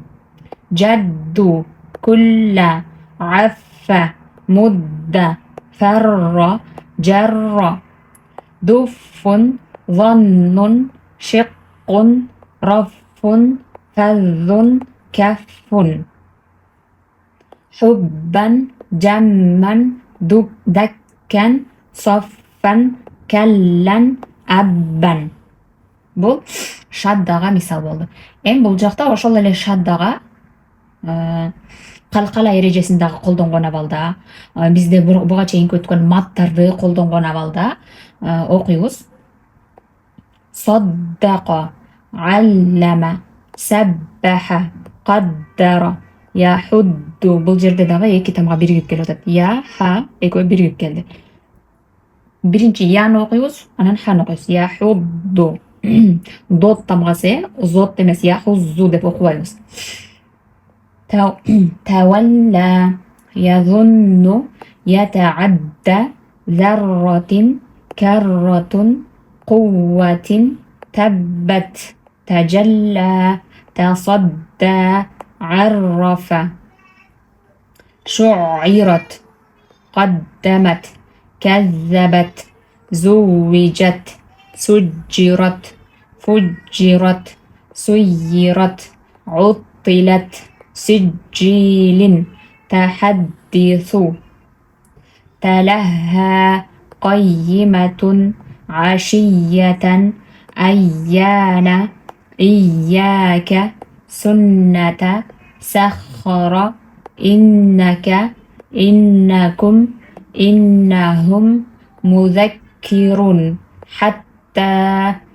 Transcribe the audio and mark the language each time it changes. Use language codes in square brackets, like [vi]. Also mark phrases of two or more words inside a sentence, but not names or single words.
[ar] جدُّ، كلَّ، أفَّ، مدَّ، فرَّ، جرَّ، دفٌّ، ظنٌّ، شقٌّ، رفٌّ، فظٌّ، كفٌّ، حبًّا، جمًّا، دكًّا، صفًّا، كلًّا، أبًّا. [ky] Бул шаддага мисал болду. Бул жакта ошол эле шаддага калкала эрежесин дагы колдонгон абалда, бизде буга чейинки өткөн маттарды колдонгон абалда окуйбуз. [ar] صدَّقَ، علَّمَ، سبَّحَ، قدَّرَ، يَحُضُّ. [ky] Бул жерде дагы эки тамга биригип келип атат. Я, ха экөө биригип келди. Биринчи яны окуйбуз, анан ханы окуйбуз. Яхудду. Дот тамгасы, зот эмес, яхуззу деп окубайбыз. [ar] تولّى، يظنّ، يتعدّى، ذرّة، كرّة، قوّة، تبّت، تجلّى، تصدّى، عرّف, шу'ират, قدمت, كذبت, زوجت, سجرت, فجرت, سيرت, عطلت, سجيل, تحدث, تلهى, قيمة, عشية, أيان, إياك, سنة, سخر, إنك, إنكم, إنهم, مذكر, حتى,